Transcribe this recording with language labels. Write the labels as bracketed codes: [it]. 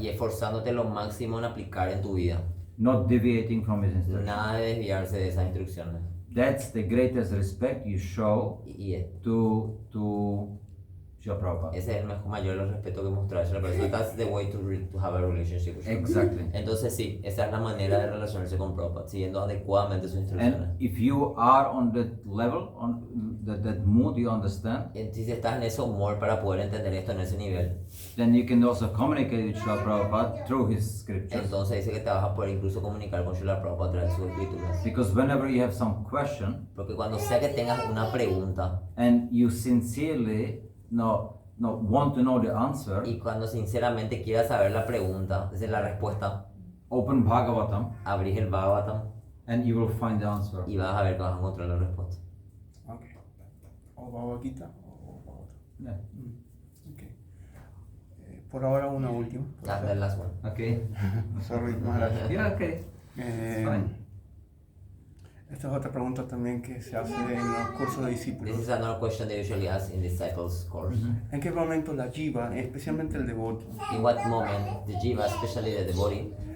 [es] y esforzándote lo máximo en aplicar en tu vida. [en] not deviating from his instruction. [es] Nada de desviarse de esas instrucciones. [en] That's the greatest respect you show [es] Y [en] to Srila Prabhupada. [es] ese es el mayor de los respetos que mostrar a la persona. [en] That's the way to have a relationship with Srila Exactly. [es] Entonces sí, esa es la manera de relacionarse con Prabhupada, siguiendo adecuadamente sus instrucciones. [en] And if you are on that level, on that mood, you understand, [es] Si estás en ese humor para poder entender esto en ese nivel, [en] then you can also communicate with Srila Prabhupada through his scriptures. [es] entonces dice que te vas a poder incluso comunicar con Srila Prabhupada a través de sus escrituras. [en] Because whenever you have some question [es] Porque cuando sea que tengas una pregunta [en] and you sincerely want to know the answer, [es] y cuando sinceramente quieras saber la pregunta, esa es la respuesta, [en] open Bhagavatam [es] abrís el Bhagavatam [en] and you will find the answer. [es] y vas a ver que vas a encontrar la respuesta. Ok. O Bhagavad Gita o Bhagavatam. [en] Yeah. [es] Ok. Por ahora una última. [en] That's the last one. Okay. Sorry, Maharaj. Yeah, okay. Fine. [es] Esta es otra pregunta también que se hace en los cursos de discípulos. [en] This is another question they usually ask in disciples course. [es] ¿En qué momento la jiva, especialmente el devoto, [en] In what moment the jiva, especially the devotee,